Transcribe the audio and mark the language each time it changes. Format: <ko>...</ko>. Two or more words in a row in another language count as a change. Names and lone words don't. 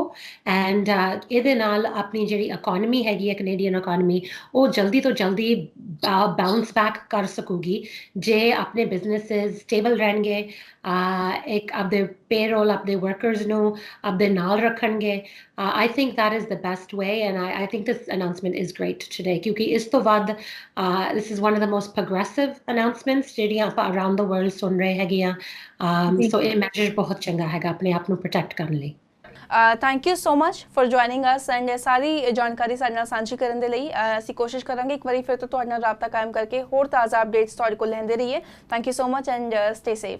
<pa>ਐਂਡ ਇਹਦੇ ਨਾਲ ਆਪਣੀ ਜਿਹੜੀ ਇਕੋਨਮੀ ਹੈਗੀ ਹੈ ਕੈਨੇਡੀਅਨ ਇਕੋਨਮੀ, ਉਹ ਜਲਦੀ ਤੋਂ ਜਲਦੀ</pa> <en>bounce back</en> <pa>ਕਰ ਸਕੂਗੀ ਜੇ ਆਪਣੇ ਬਿਜ਼ਨੈਸਿਸ ਸਟੇਬਲ ਰਹਿਣਗੇ, ਇੱਕ ਆਪਦੇ ਪੇਰੋਲ ਆਪਦੇ ਵਰਕਰਸ ਨੂੰ ਆਪਦੇ ਨਾਲ ਰੱਖਣਗੇ।</pa> <en>I think that is the best way, and I think this announcement is great today</en> <pa>ਕਿਉਂਕਿ ਇਸ ਤੋਂ ਵੱਧ</pa> <en>this is one of the most progressive announcements</en> <pa>ਜਿਹੜੀਆਂ ਆਪਾਂ</pa> <en>around the world</en> <pa>ਸੁਣ ਰਹੇ ਹੈਗੇ ਆ। So ਇਹ ਮੈਜਰ ਬਹੁਤ ਚੰਗਾ ਹੈਗਾ ਆਪਣੇ ਆਪ ਨੂੰ ਪ੍ਰੋਟੈਕਟ ਕਰਨ ਲਈ।</pa> <en>thank you so much for joining us ਐਂਡ</en> <pa>ਸਾਰੀ ਜਾਣਕਾਰੀ ਸਾਡੇ ਨਾਲ ਸਾਂਝੀ ਕਰਨ ਦੇ ਲਈ। ਅਸੀਂ ਕੋਸ਼ਿਸ਼ ਕਰਾਂਗੇ ਇੱਕ ਵਾਰੀ ਫਿਰ ਤੋਂ ਤੁਹਾਡੇ ਨਾਲ ਰਾਬਤਾ ਕਾਇਮ ਕਰਕੇ ਹੋਰ ਤਾਜ਼ਾ ਅਪਡੇਟਸ ਤੁਹਾਡੇ ਕੋਲ ਲੈਂਦੇ ਰਹੀਏ।</pa> <en>thank you so much and stay safe.</en>